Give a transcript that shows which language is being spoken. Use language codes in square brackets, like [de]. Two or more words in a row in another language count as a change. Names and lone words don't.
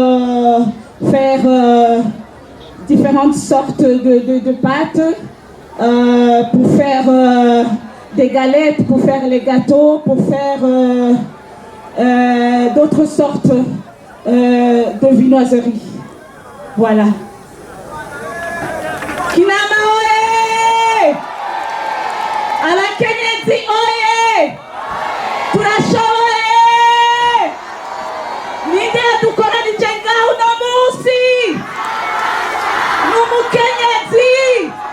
[fr] faire différentes sortes de pâtes, pour faire des galettes, pour faire les gâteaux, pour faire d'autres sortes de viennoiseries. Voilà. [rn] Kinama oye! Abakenyezi oye! Turashoboye! Ninde yadukoranije ngaho uno munsi? N'umukenyezi!